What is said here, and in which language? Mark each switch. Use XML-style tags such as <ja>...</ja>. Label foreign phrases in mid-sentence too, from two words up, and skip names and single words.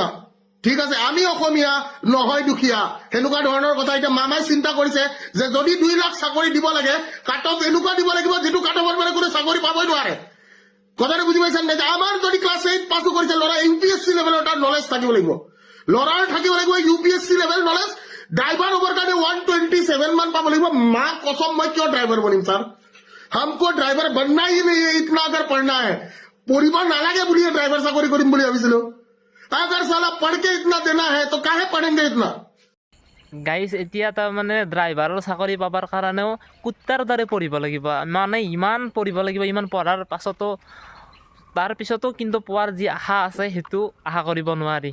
<as>ঠিক আছে, আমি অসমীয়া নহয় দুখীয়া, সেনেকুৱা ধৰণৰ কথা এতিয়া মামাই চিন্তা কৰিছে যে যদি 2 লাখ চাকৰি দিব লাগে,</as> <en>cut off</en> <as>এনেকুৱা দিব লাগিব যিটো কাট অফৰ মানে কোনো চাকৰি পাবই নোৱাৰে। কথাটো বুজি পাইছেন নে? আমাৰ যদি ক্লাছ 8 পাছো কৰিছে ল'ৰা, UPSC লেভেলৰ তাৰ নলেজ থাকিব লাগিব। ল'ৰাৰ থাকিব লাগিব UPSC</as> <en>level knowledge.</en> <as>ড্ৰাইভাৰ হ'বৰ কাৰণে 127 মান পাব লাগিব।</as> <hi>माँ कसम,</hi> <as>মই কিয় ড্ৰাইভাৰ বনিম ছাৰ?</as> <hi>हमको ड्राइवर बनना ही नहीं है, इतना अगर पढ़ना है।</hi> <as>পঢ়িব নালাগে বুলিয়ে ড্ৰাইভাৰ চাকৰি কৰিম বুলি ভাবিছিলোঁ।</as> <hi>अगर साला पढ़ के इतना देना है तो काहे पढ़ेंगे इतना?</hi> <as>গাইজ এতিয়া তাৰমানে ড্ৰাইভাৰৰ চাকৰি পাবৰ কাৰণেও কুত্তাৰ দৰে পঢ়িব লাগিব, মানে ইমান পঢ়িব লাগিব। ইমান পঢ়াৰ পাছতো তাৰ পিছতো কিন্তু পোৱাৰ যি আশা আছে সেইটো আশা কৰিব নোৱাৰি।</as>